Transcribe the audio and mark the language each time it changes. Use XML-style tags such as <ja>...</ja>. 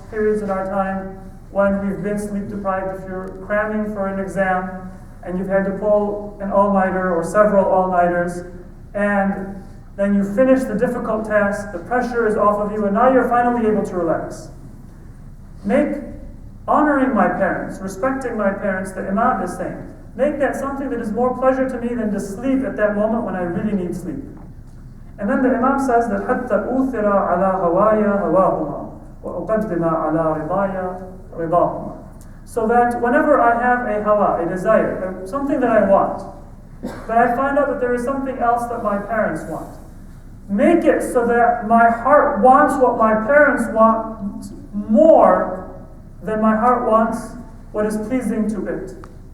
<en>Periods in our time when we've been sleep deprived, if you're cramming for an exam and you've had to pull an all-nighter or several all-nighters, and then you finish the difficult task, the pressure is off of you, and now you're finally able to relax. Make honoring my parents, respecting my parents, the Imam is saying, make that something that is more pleasure to me than to sleep at that moment when I really need sleep. And then the Imam says that</en> <ar>حَتَّى أُوثِرَ عَلَى هَوَايَ هَوَاهُمَا وَأُقَدِّمَ عَلَى رِضَايَ رِضَاهُمَا.</ar> <en>So that whenever I have a hawa, a desire, something that I want, but I find out that there is something else that my parents want, make it so that my heart wants what my parents want more than my heart wants what is pleasing to it.</en>